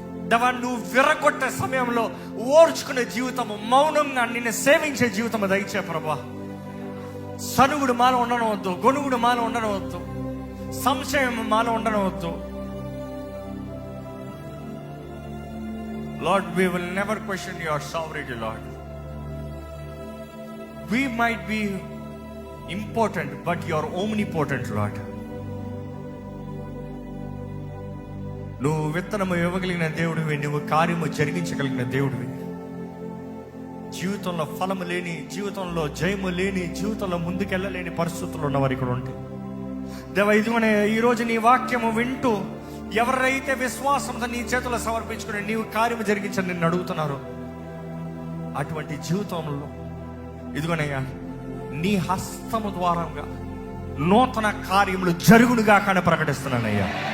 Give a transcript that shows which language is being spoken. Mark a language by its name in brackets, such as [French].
[Telugu] దేవా, నువ్వు విరగొట్టే సమయంలో ఓర్చుకునే జీవితము, మౌనంగా నిన్ను సేవించే జీవితము దయచే ప్రభువా. సనుగుడు మాలో ఉండనవద్దు, గొనుగుడు మాలో ఉండనవద్దు, సంశయం మాలో ఉండనవద్దు. [English] Lord, we will never question your sovereignty, Lord. We might be important, but you are omnipotent, Lord. [Telugu] నువ్వు విత్తనము ఇవ్వగలిగిన దేవుడివి, నువ్వు కార్యము జరిగించగలిగిన దేవుడివి. జీవితంలో ఫలము లేని, జీవితంలో జయము లేని, జీవితంలో ముందుకెళ్ళలేని పరిస్థితులు ఉన్నవారు ఇక్కడ ఉంటాయి. దేవా, ఇదిగోనే ఈరోజు నీ వాక్యము వింటూ ఎవరైతే విశ్వాసంతో నీ చేతుల్లో సమర్పించుకుని నీవు కార్యము జరిగించని నిన్ను అడుగుతున్నారు, అటువంటి జీవితంలో ఇదిగోనయ్యా నీ హస్తము ద్వారంగా నూతన కార్యములు జరుగునుగా కానీ ప్రకటిస్తున్నానయ్యా.